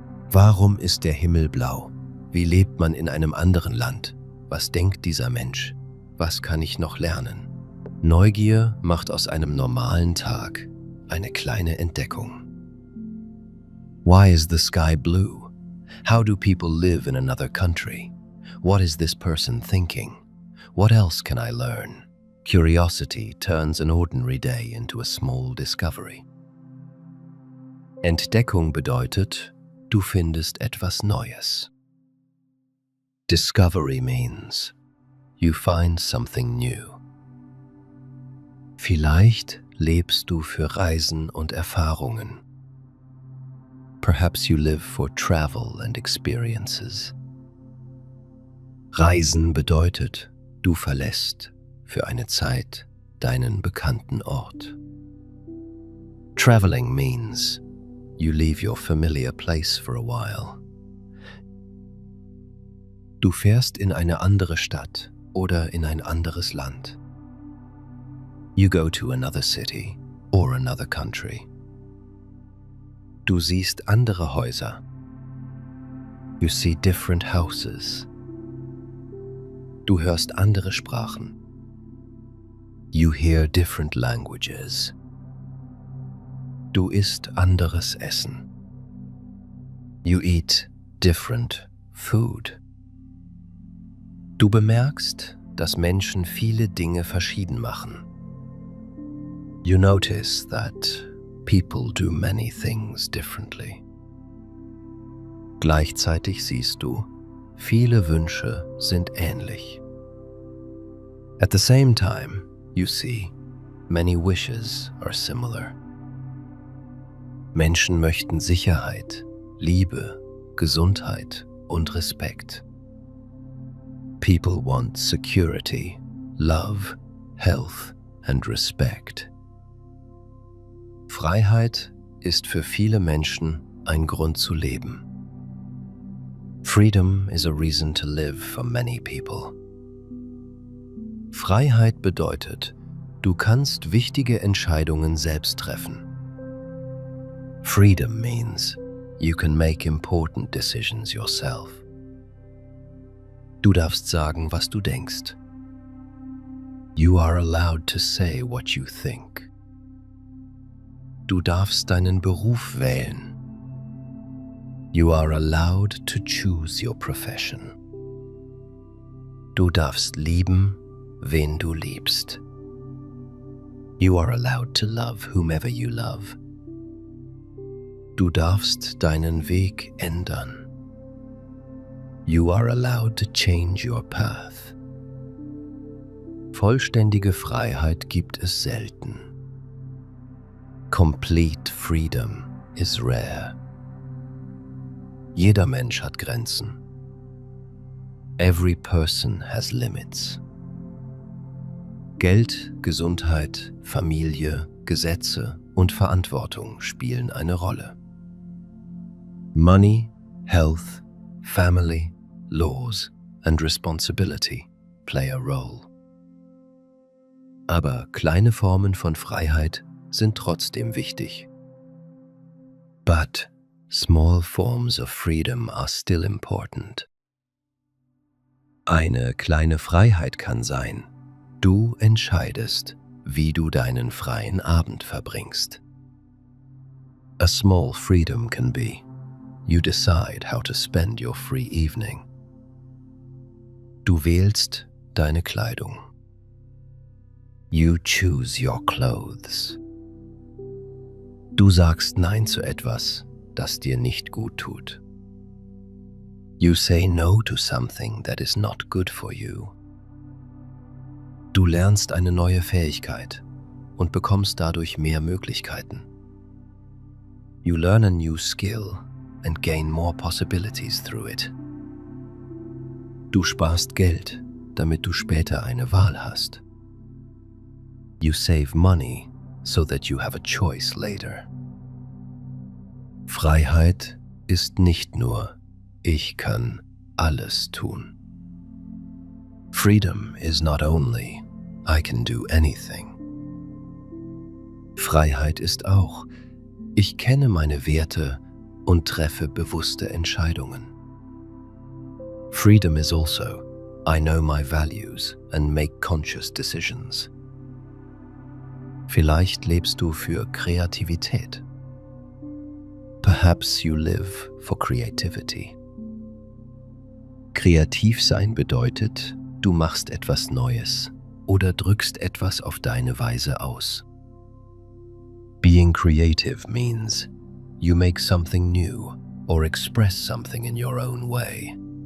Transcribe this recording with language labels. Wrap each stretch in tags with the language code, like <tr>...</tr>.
<de>Warum ist der Himmel blau? Wie lebt man in einem anderen Land? Was denkt dieser Mensch? Was kann ich noch lernen? Neugier macht aus einem normalen Tag eine kleine Entdeckung.</de> <en>Why is the sky blue? How do people live in another country? What is this person thinking? What else can I learn? Curiosity turns an ordinary day into a small discovery.</en> <de>Entdeckung bedeutet, du findest etwas Neues.</de> <en>Discovery means you find something new.</en> <de>Vielleicht lebst du für Reisen und Erfahrungen.</de> <en>Perhaps you live for travel and experiences.</en> <de>Reisen bedeutet, du verlässt für eine Zeit deinen bekannten Ort.</de> <en>Traveling means you leave your familiar place for a while.</en> <de>Du fährst in eine andere Stadt oder in ein anderes Land.</de> <en>You go to another city or another country.</en> <de>Du siehst andere Häuser.</de> <en>You see different houses.</en> <de>Du hörst andere Sprachen.</de> <en>You hear different languages.</en> <de>Du isst anderes Essen.</de> <en>You eat different food.</en> <de>Du bemerkst, dass Menschen viele Dinge verschieden machen.</de> <en>You notice that people do many things differently.</en> <de>Gleichzeitig siehst du, viele Wünsche sind ähnlich.</de> <en>At the same time, you see, many wishes are similar.</en> <de>Menschen möchten Sicherheit, Liebe, Gesundheit und Respekt.</de> <en>People want security, love, health and respect.</en> <de>Freiheit ist für viele Menschen ein Grund zu leben.</de> <en>Freedom is a reason to live for many people.</en> <de>Freiheit bedeutet, du kannst wichtige Entscheidungen selbst treffen.</de> <en>Freedom means you can make important decisions yourself.</en> <de>Du darfst sagen, was du denkst.</de> <en>You are allowed to say what you think.</en> <de>Du darfst deinen Beruf wählen.</de> <en>You are allowed to choose your profession.</en> <de>Du darfst lieben, wen du liebst.</de> <en>You are allowed to love whomever you love.</en> <de>Du darfst deinen Weg ändern.</de> <en>You are allowed to change your path.</en> <de>Vollständige Freiheit gibt es selten.</de> <en>Complete freedom is rare.</en> <de>Jeder Mensch hat Grenzen.</de> <en>Every person has limits.</en> <de>Geld, Gesundheit, Familie, Gesetze und Verantwortung spielen eine Rolle.</de> <en>Money, health, family, laws and responsibility play a role.</en> <de>Aber kleine Formen von Freiheit sind trotzdem wichtig.</de> <en>But small forms of freedom are still important.</en> <de>Eine kleine Freiheit kann sein, du entscheidest, wie du deinen freien Abend verbringst.</de> <en>A small freedom can be, you decide how to spend your free evening.</en> <de>Du wählst deine Kleidung.</de> <en>You choose your clothes.</en> <de>Du sagst Nein zu etwas, das dir nicht gut tut.</de> <en>You say no to something that is not good for you.</en> <de>Du lernst eine neue Fähigkeit und bekommst dadurch mehr Möglichkeiten.</de> <en>You learn a new skill and gain more possibilities through it.</en> <de>Du sparst Geld, damit du später eine Wahl hast.</de> <en>You save money so that you have a choice later.</en> <de>Freiheit ist nicht nur, ich kann alles tun.</de> <en>Freedom is not only, I can do anything.</en> <de>Freiheit ist auch, ich kenne meine Werte und treffe bewusste Entscheidungen.</de> <en>Freedom is also, I know my values and make conscious decisions.</en> <de>Vielleicht lebst du für Kreativität.</de> <en>Perhaps you live for creativity.</en> <de>Kreativ sein bedeutet, du machst etwas Neues oder drückst etwas auf deine Weise aus.</de> <en>Being creative means you make something new or express something in your own way.</en>